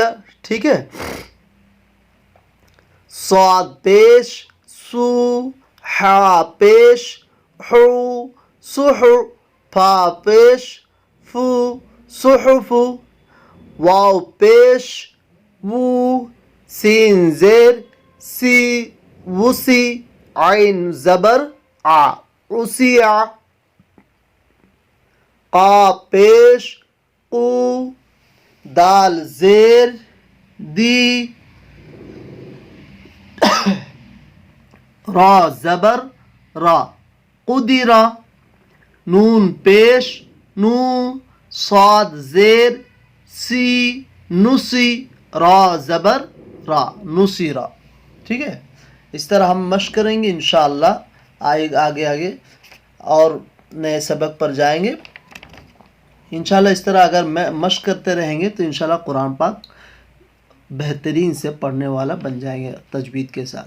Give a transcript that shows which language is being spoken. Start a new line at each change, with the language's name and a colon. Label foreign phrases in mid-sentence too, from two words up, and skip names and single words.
Urdu: ٹھیک ہے۔ صاد پیش سو، حا پیش حو، سحو، فا پیش فو، صحف، واو پیش وو، سین زیر سی، وسی، عین زبر آ،
Arabic: عسیع،
Urdu: قا پیش قو، دال زیر دی، را زبر را، قدرا، نون پیش نو، صاد زیر سی، نسی، را زبر را نصیرہ. ٹھیک ہے، اس طرح ہم مشق کریں گے انشاءاللہ. آگے آگے اور نئے سبق پر جائیں گے انشاءاللہ. اس طرح اگر مشق کرتے رہیں گے تو انشاءاللہ قرآن پاک بہترین سے پڑھنے والا بن جائیں گے تجوید کے ساتھ.